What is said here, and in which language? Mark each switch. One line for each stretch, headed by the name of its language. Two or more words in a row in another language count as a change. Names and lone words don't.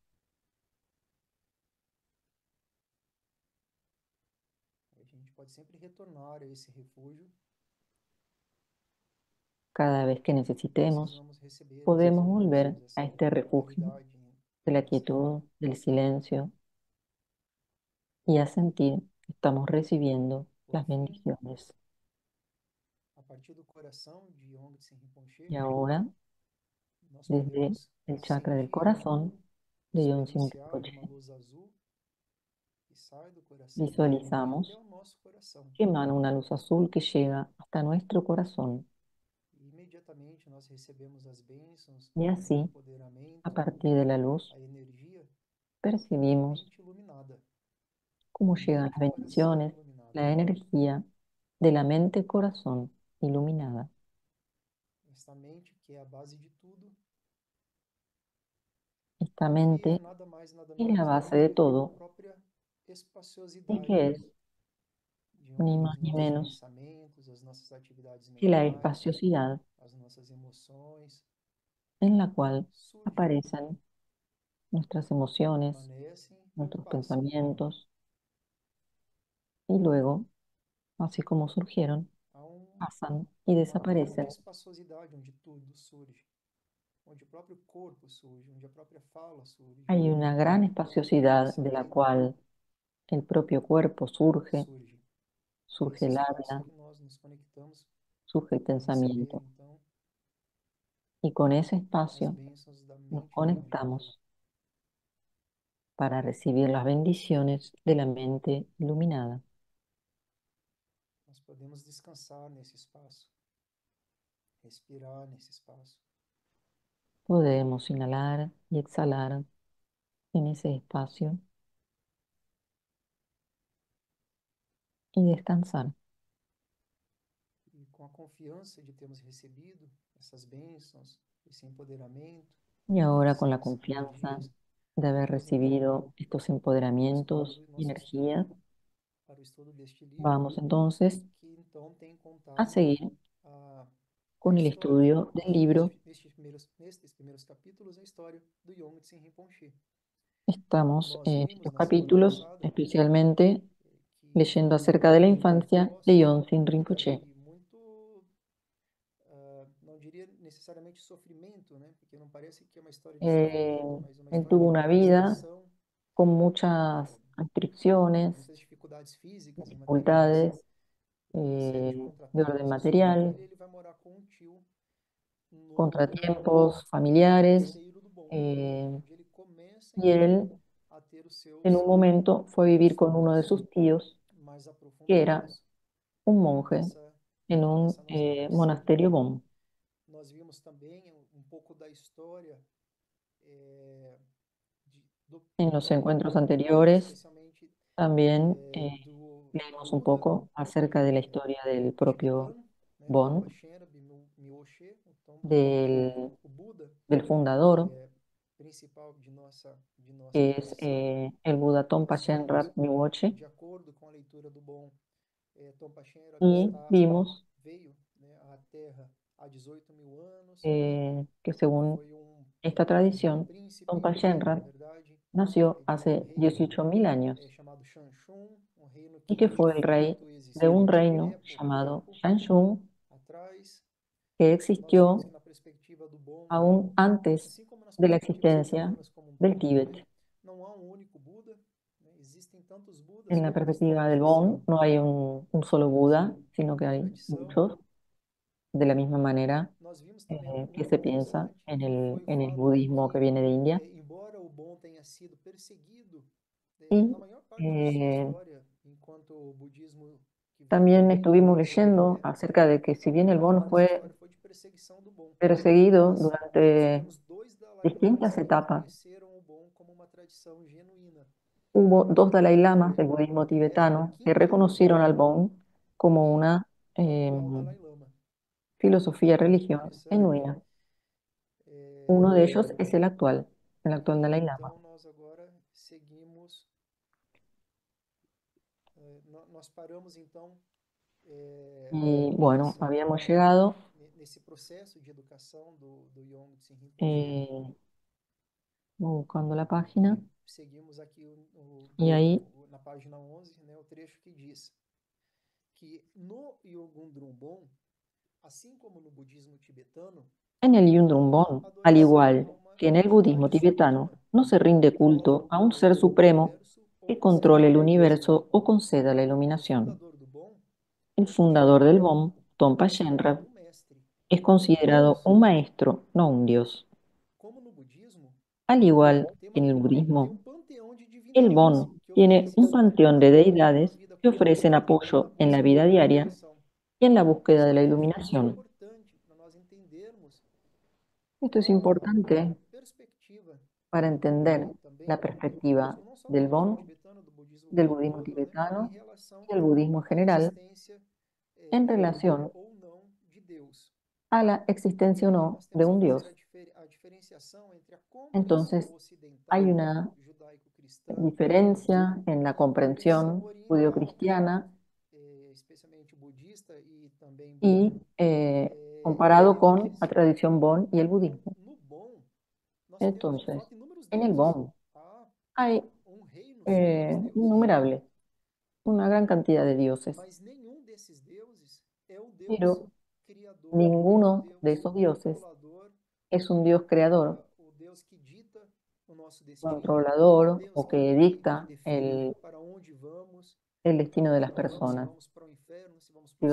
Portuguese: A gente pode sempre retornar a esse refúgio.
Spanish: Cada vez que necesitemos,
Portuguese: Precisamos receber essas
Spanish: podemos volver
Portuguese: bênçãos, a essa
Spanish: este refugio
Portuguese: claridade de na
Spanish: la
Portuguese: nossa fala.
Spanish: quietud, del silencio y a sentir que estamos recibiendo
Portuguese: Por
Spanish: las
Portuguese: fim,
Spanish: bendiciones.
Portuguese: a partir do coração de Aung San Rinpoche,
Spanish: Y ahora,
Portuguese: nós
Spanish: desde
Portuguese: podemos
Spanish: el chakra del
Portuguese: sentir,
Spanish: corazón de Yonsin
Portuguese: experienciar
Spanish: Rinpoche,
Portuguese: uma luz azul que sai do coração e vem até
Spanish: visualizamos
Portuguese: o nosso coração.
Spanish: que emana una luz azul que llega hasta nuestro corazón.
Portuguese: E imediatamente nós recebemos as bênçãos,
Spanish: Y
Portuguese: o
Spanish: así, a
Portuguese: empoderamento,
Spanish: partir de la luz,
Portuguese: a energia da
Spanish: percibimos
Portuguese: mente iluminada,
Spanish: cómo
Portuguese: da
Spanish: llegan las
Portuguese: mente-coração
Spanish: bendiciones,
Portuguese: iluminada.
Spanish: la energía de la mente-corazón iluminada.
Portuguese: Esta mente que é a base de tudo
Spanish: Esta
Portuguese: e que é
Spanish: mente
Portuguese: nada mais, nada
Spanish: es la
Portuguese: menos do
Spanish: base de
Portuguese: que a
Spanish: todo
Portuguese: própria
Spanish: y
Portuguese: espaciosidade
Spanish: que es
Portuguese: diante
Spanish: ni
Portuguese: dos
Spanish: más ni
Portuguese: nossos
Spanish: menos
Portuguese: pensamentos, as nossas atividades
Spanish: que la
Portuguese: mentais,
Spanish: espaciosidad
Portuguese: as nossas emoções,
Spanish: en la cual
Portuguese: surgem,
Spanish: aparecen nuestras emociones,
Portuguese: permanecem e
Spanish: nuestros
Portuguese: passam.
Spanish: pensamientos y luego, así como surgieron,
Portuguese: Há
Spanish: pasan y
Portuguese: uma grande
Spanish: desaparecen.
Portuguese: espaçosidade onde tudo surge, onde o próprio corpo surge, onde a própria fala surge,
Spanish: Hay una gran
Portuguese: onde o próprio
Spanish: espaciosidad de la
Portuguese: pensamento
Spanish: cual el propio cuerpo surge,
Portuguese: surge. É
Spanish: surge
Portuguese: esse
Spanish: el
Portuguese: espaço
Spanish: habla,
Portuguese: que nós nos conectamos
Spanish: surge el
Portuguese: para receber,
Spanish: pensamiento
Portuguese: então,
Spanish: y con ese
Portuguese: as
Spanish: espacio
Portuguese: bênçãos da
Spanish: nos
Portuguese: mente iluminada.
Spanish: conectamos para recibir las bendiciones de la mente iluminada.
Portuguese: Nós podemos descansar nesse espaço, respirar nesse espaço.
Spanish: Podemos inhalar y exhalar en ese espacio y descansar.
Portuguese: E com a confiança de termos recebido essas bênçãos, esse empoderamento,
Spanish: Y ahora con la
Portuguese: essas
Spanish: confianza
Portuguese: energias,
Spanish: de haber
Portuguese: vamos então
Spanish: recibido estos
Portuguese: continuando
Spanish: empoderamientos y
Portuguese: nosso
Spanish: energías,
Portuguese: estudo para o estudo deste livro,
Spanish: vamos entonces
Portuguese: que então tem
Spanish: a
Portuguese: contado
Spanish: seguir
Portuguese: a
Spanish: con el
Portuguese: história,
Spanish: estudio del libro.
Portuguese: nestes primeiros capítulos, a história do Yongtse Rinpoche.
Spanish: Estamos
Portuguese: Nós
Spanish: en
Portuguese: vimos
Spanish: estos
Portuguese: na semana
Spanish: capítulos
Portuguese: passada
Spanish: especialmente
Portuguese: que
Spanish: leyendo acerca de la infancia de
Portuguese: nossa
Spanish: Yonsin
Portuguese: luta
Spanish: Rinpoche.
Portuguese: de muito, não diria necessariamente sofrimento, né? Porque não parece que é uma história de Eh, sofrimento, mas uma
Spanish: Él
Portuguese: história
Spanish: tuvo
Portuguese: de
Spanish: una
Portuguese: muita
Spanish: vida
Portuguese: restrição,
Spanish: con muchas restricciones,
Portuguese: muitas dificuldades físicas e materiais,
Spanish: dificultades
Portuguese: uma série de
Spanish: de orden
Portuguese: contratempos na sua
Spanish: material,
Portuguese: família. Ele vai morar com um tio no
Spanish: contratiempos familiares,
Portuguese: mosteiro do Bom, eh, onde ele começa
Spanish: y
Portuguese: então
Spanish: él
Portuguese: a ter os
Spanish: en
Portuguese: seus
Spanish: un momento fue a vivir con uno de
Portuguese: estudos
Spanish: sus tíos,
Portuguese: mais
Spanish: que era
Portuguese: aprofundados
Spanish: un monje
Portuguese: nessa
Spanish: en un
Portuguese: nessa nossa tradição.
Spanish: monasterio Bon.
Portuguese: Nós vimos também pouco da história eh,
Spanish: En
Portuguese: do
Spanish: los
Portuguese: próprio
Spanish: encuentros
Portuguese: Bon e
Spanish: anteriores
Portuguese: especialmente
Spanish: también
Portuguese: do
Spanish: leímos un
Portuguese: Buda,
Spanish: poco acerca de la historia del propio
Portuguese: Tibetan, né, Tompa
Spanish: Bon,
Portuguese: Shenra Mioshe, o Tompa,
Spanish: del,
Portuguese: o Buda
Spanish: del fundador,
Portuguese: principal de nossa
Spanish: que es
Portuguese: tradição.
Spanish: el Buda Tompa
Portuguese: Nós vimos
Spanish: Shenrab
Portuguese: que,
Spanish: Nyingboche,
Portuguese: de acordo com a leitura do Bon, Tompa Shenra
Spanish: y vimos
Portuguese: veio, né, à Terra há 18 mil anos.
Spanish: que según
Portuguese: Foi
Spanish: esta
Portuguese: um
Spanish: tradición,
Portuguese: príncipe,
Spanish: Tompa
Portuguese: um rei, na
Spanish: Shenrab
Portuguese: verdade,
Spanish: nació
Portuguese: de um
Spanish: hace
Portuguese: reino
Spanish: 18.000 años
Portuguese: chamado Shanshun, um reino
Spanish: y
Portuguese: que
Spanish: que
Portuguese: de
Spanish: fue el rey
Portuguese: fato
Spanish: de un
Portuguese: existiu,
Spanish: reino
Portuguese: pouco
Spanish: llamado
Portuguese: tempo
Spanish: Shanshun,
Portuguese: atrás.
Spanish: que
Portuguese: Nós vemos
Spanish: existió
Portuguese: que na perspectiva do Bon,
Spanish: aún antes
Portuguese: assim como nas
Spanish: de la
Portuguese: perspectivas
Spanish: existencia
Portuguese: tibetanas como um
Spanish: del
Portuguese: todo,
Spanish: Tíbet.
Portuguese: não há um único Buda, né? Existem tantos Budas
Spanish: En la
Portuguese: quantas
Spanish: perspectiva del
Portuguese: tradições
Spanish: Bon no hay un solo Buda, sino que
Portuguese: na
Spanish: hay
Portuguese: tradição.
Spanish: muchos, de la misma manera
Portuguese: Nós vimos também algo
Spanish: que
Portuguese: muito
Spanish: se piensa
Portuguese: interessante, que foi o
Spanish: en el
Portuguese: fato de
Spanish: budismo que
Portuguese: que,
Spanish: viene de India.
Portuguese: embora o Bon tenha sido perseguido
Spanish: Y
Portuguese: na maior parte de sua eh, história, enquanto o budismo que
Spanish: también
Portuguese: viveu
Spanish: estuvimos leyendo
Portuguese: é,
Spanish: acerca de que si
Portuguese: a
Spanish: bien el
Portuguese: maior
Spanish: Bon
Portuguese: parte da sua
Spanish: fue
Portuguese: história foi de perseguição do Bon.
Spanish: perseguido
Portuguese: Mas nós
Spanish: durante
Portuguese: tivemos dois Dalai Lamas
Spanish: distintas
Portuguese: que
Spanish: etapas,
Portuguese: reconheceram o Bon como uma tradição genuína.
Spanish: hubo dos Dalai Lamas
Portuguese: É,
Spanish: del budismo
Portuguese: o
Spanish: tibetano que
Portuguese: quinto Dalai
Spanish: reconocieron al
Portuguese: Lama
Spanish: Bon como
Portuguese: e
Spanish: una
Portuguese: o atual Dalai Lama.
Spanish: filosofía, religión
Portuguese: Interessante.
Spanish: genuina. Uno de
Portuguese: É,
Spanish: ellos es el actual Dalai Lama.
Portuguese: então nós agora seguimos, nós paramos então
Spanish: Y bueno,
Portuguese: nessa,
Spanish: habíamos llegado
Portuguese: nesse processo de educação do Yongtse Rinpoche
Spanish: eh, buscando la página
Portuguese: e seguimos aqui
Spanish: y ahí
Portuguese: na página 11, né, o trecho que diz que no Yogun Drumbon, assim como no budismo tibetano,
Spanish: en el
Portuguese: não há
Spanish: Yundrumbon, al
Portuguese: adoração
Spanish: igual
Portuguese: a uma
Spanish: que en el budismo
Portuguese: entidade
Spanish: tibetano,
Portuguese: suprema
Spanish: no se
Portuguese: que
Spanish: rinde
Portuguese: controla
Spanish: culto a un ser
Portuguese: o
Spanish: supremo
Portuguese: universo ou
Spanish: que
Portuguese: conceda a
Spanish: controle el
Portuguese: iluminação.
Spanish: universo o conceda la
Portuguese: O
Spanish: iluminación.
Portuguese: fundador do Bon,
Spanish: El
Portuguese: Tompa
Spanish: fundador del
Portuguese: Shenrab,
Spanish: Bon,
Portuguese: é
Spanish: Tompa
Portuguese: considerado
Spanish: Shenrab,
Portuguese: um mestre
Spanish: es
Portuguese: e não um
Spanish: considerado
Portuguese: deus.
Spanish: un maestro, no un dios.
Portuguese: Como no budismo,
Spanish: Al igual que en el
Portuguese: tem
Spanish: budismo,
Portuguese: um panteão de
Spanish: el
Portuguese: divindades
Spanish: Bon
Portuguese: que
Spanish: tiene un
Portuguese: oferecem
Spanish: panteón de
Portuguese: apoio na
Spanish: deidades
Portuguese: vida
Spanish: que ofrecen
Portuguese: cotidiana e na
Spanish: apoyo en la
Portuguese: busca
Spanish: vida
Portuguese: pela
Spanish: diaria
Portuguese: iluminação.
Spanish: y en la búsqueda
Portuguese: Isso
Spanish: de la
Portuguese: aqui é muito
Spanish: iluminación.
Portuguese: importante para nós entendermos
Spanish: Esto es
Portuguese: a
Spanish: importante
Portuguese: perspectiva
Spanish: para
Portuguese: e
Spanish: entender
Portuguese: também
Spanish: la
Portuguese: do
Spanish: perspectiva
Portuguese: budismo, não só do
Spanish: del
Portuguese: budismo
Spanish: Bon,
Portuguese: tibetano, do budismo
Spanish: del
Portuguese: como um
Spanish: budismo
Portuguese: todo, né, em
Spanish: tibetano
Portuguese: relação
Spanish: y del budismo en
Portuguese: à
Spanish: general
Portuguese: existência
Spanish: en relación
Portuguese: ou não de Deus.
Spanish: a la existencia o
Portuguese: E
Spanish: no
Portuguese: nós
Spanish: de
Portuguese: temos que
Spanish: un
Portuguese: fazer
Spanish: Dios.
Portuguese: a diferenciação entre a compreensão
Spanish: Entonces, hay
Portuguese: ocidental
Spanish: una
Portuguese: judaico-cristã
Spanish: diferencia en la
Portuguese: e a compreensão
Spanish: comprensión
Portuguese: oriental,
Spanish: judio-cristiana
Portuguese: especialmente budista e também Bon,
Spanish: y
Portuguese: de
Spanish: comparado con la
Portuguese: deuses.
Spanish: tradición Bon y el
Portuguese: Então,
Spanish: budismo.
Portuguese: no Bon, nós temos de
Spanish: Entonces,
Portuguese: fato inúmeros
Spanish: en el
Portuguese: deuses.
Spanish: Bon
Portuguese: Há
Spanish: hay
Portuguese: um reino só para os deuses.
Spanish: innumerables, una gran cantidad de dioses,
Portuguese: Mas nenhum desses deuses é o Deus
Spanish: pero
Portuguese: criador, o
Spanish: ninguno de
Portuguese: Deus
Spanish: esos dioses
Portuguese: controlador,
Spanish: es un Dios creador,
Portuguese: o Deus que dita o nosso destino, o
Spanish: controlador
Portuguese: Deus o que,
Spanish: que
Portuguese: que, que
Spanish: dicta
Portuguese: define para onde vamos,
Spanish: el
Portuguese: para
Spanish: destino de
Portuguese: onde
Spanish: las
Portuguese: não vamos, se
Spanish: personas.
Portuguese: vamos para o inferno, se vamos para